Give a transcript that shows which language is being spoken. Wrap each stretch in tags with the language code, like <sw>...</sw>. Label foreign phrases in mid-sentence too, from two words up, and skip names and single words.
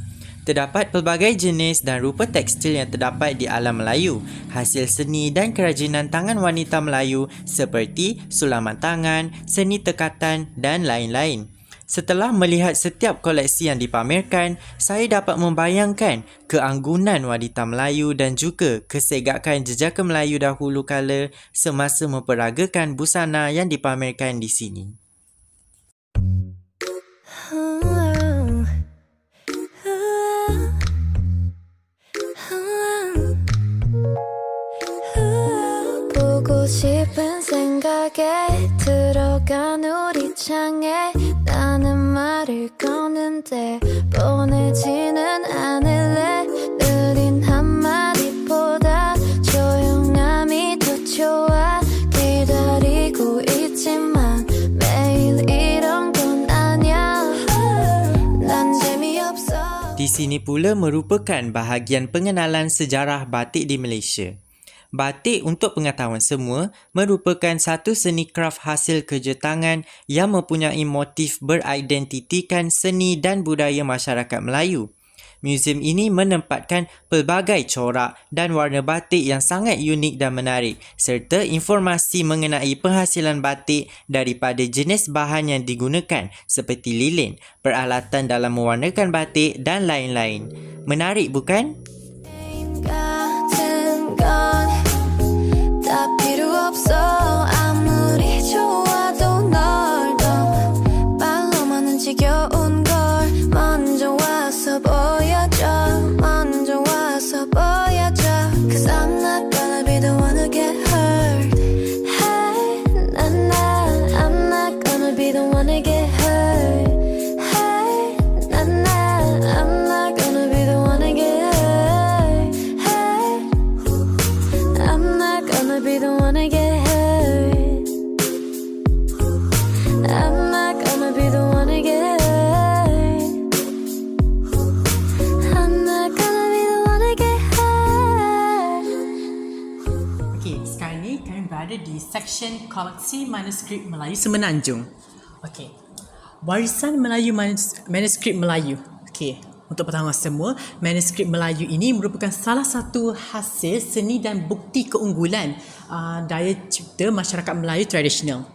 <ms>Terdapat pelbagai jenis dan rupa tekstil yang terdapat di alam Melayu, hasil seni dan kerajinan tangan wanita Melayu seperti sulaman tangan, seni tekatan dan lain-lain. Setelah melihat setiap koleksi yang dipamerkan, saya dapat membayangkan keanggunan wanita Melayu dan juga kesegakan jejaka Melayu dahulu kala semasa memperagakan busana yang dipamerkan di sini.</ms> <ko>싶은 생각에 들어간 우리 창에 나는 말을 거는데 보내지는 않을래 느린 한마디보다 조용함이 더 좋아 기다리고 있지만 매일 이런 건 아냐 난 재미없어.</ko> <ms>Di sini pula merupakan bahagian pengenalan sejarah batik di Malaysia. Batik, untuk pengetahuan semua, merupakan satu seni kraf hasil kerja tangan yang mempunyai motif beridentitikan seni dan budaya masyarakat Melayu. Muzium ini menempatkan pelbagai corak dan warna batik yang sangat unik dan menarik serta informasi mengenai penghasilan batik daripada jenis bahan yang digunakan seperti lilin, peralatan dalam mewarnakan batik dan lain-lain. Menarik bukan?</ms> <ko>다 필요 없어 아무리 좋아도 널 더 말로만은 지겨운 걸 먼저 와서 보여줘 먼저 와서 보여줘</ko> <en>Cause I'm not gonna be the one to get hurt Hey, nah, I'm not gonna be the one to get hurt Hey, nah, I'm not gonna be the one to get hurt Hey, I'm not gonna be the one to get hurt I'm not gonna be the one to get hurt I'm not gonna be the one to get hurt.</en> <ms>Okey, sekarang ni kami berada di seksyen koleksi manuskrip Melayu Semenanjung. Okey. Warisan Melayu manuskrip Melayu. Okey. Untuk pengetahuan semua, manuskrip Melayu ini merupakan salah satu hasil seni dan bukti keunggulan daya cipta masyarakat Melayu tradisional.</ms>